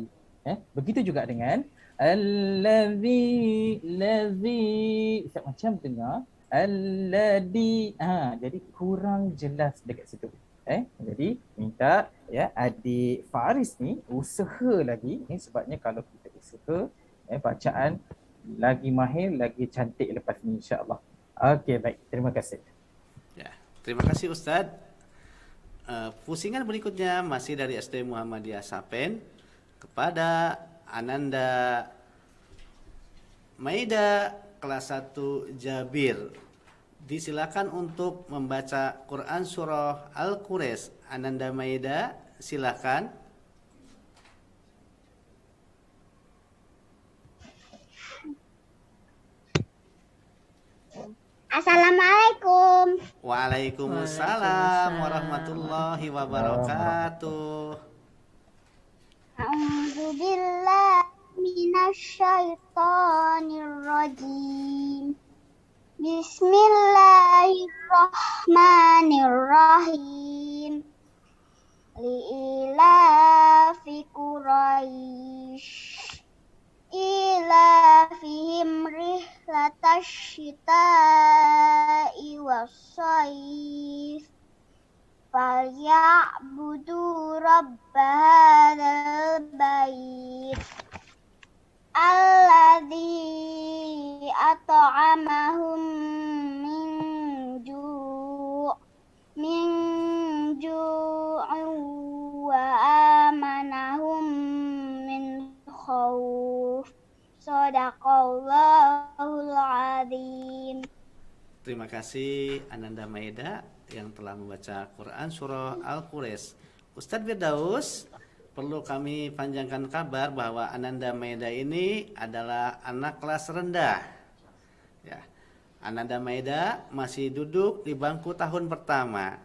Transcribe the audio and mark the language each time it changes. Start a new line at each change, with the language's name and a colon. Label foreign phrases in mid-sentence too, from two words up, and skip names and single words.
Malay: Begitu juga dengan allazi, Ustaz macam dengar alladhi. Jadi kurang jelas dekat situ. Jadi minta ya adik Faris ni usaha lagi sebabnya kalau kita usaha bacaan lagi mahir, lagi cantik lepas ni
Arabic: إن شاء الله.
Malay: Okey, baik. Terima kasih.
Indonesian: Ya, terima kasih Ustadz. Pusingan berikutnya masih dari SD Muhammadiyah Sapen kepada Ananda Maida kelas 1 Jabir. Disilakan untuk membaca Quran surah Al-Quraisy. Ananda Maida, silakan.
Arabic: السلام عليكم. وعليكم السلام ورحمة الله وبركاته. أعوذ بالله من الشيطان الرجيم. بسم الله الرحمن الرحيم. لإيلاف قريش إيلافهم رحلة الشتاء والصيف فليعبدوا رب هذا البيت الذي أطعمهم من جوع وآمنهم من خوف. صدق الله العظيم.
Indonesian: Terima kasih Ananda Maida yang telah membaca Quran surah Al-Quraisy. Ustadz Firdaus, perlu kami panjangkan kabar bahwa Ananda Maida ini adalah anak kelas rendah. Ya. Ananda Maida masih duduk di bangku tahun pertama.